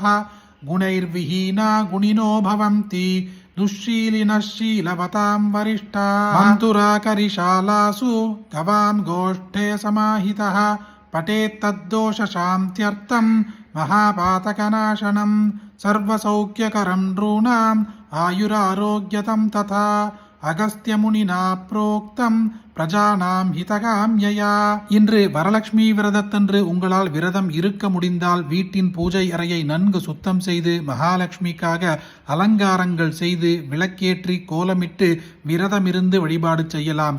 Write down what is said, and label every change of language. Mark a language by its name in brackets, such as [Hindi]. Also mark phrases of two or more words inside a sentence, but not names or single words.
[Sanskrit] गुणैर्विहीना गुणिनो भवन्ति दुःशीलिनः शीलवतां वरिष्ठाः. मन्थुराकरिशालासु गवां गोष्ठे समाहितः. पठेत्तद्दोषशान्त्यर्थं महापातकनाशनं. सर्वसौख्यकरं नॄणाम् आयुरारोग्यतं तथा. अगस्त्यमुनिना प्रोक्तं प्रजानां हितकाम्यया. [Tamil] இன்று வரலட்சுமி விரதத்தன்று உங்களால் விரதம் இருக்க முடிந்தால் வீட்டின் பூஜை அறையை நன்கு சுத்தம் செய்து மகாலட்சுமிக்காக அலங்காரங்கள் செய்து விளக்கேற்றி கோலமிட்டு விரதமிருந்து வழிபாடு செய்யலாம்.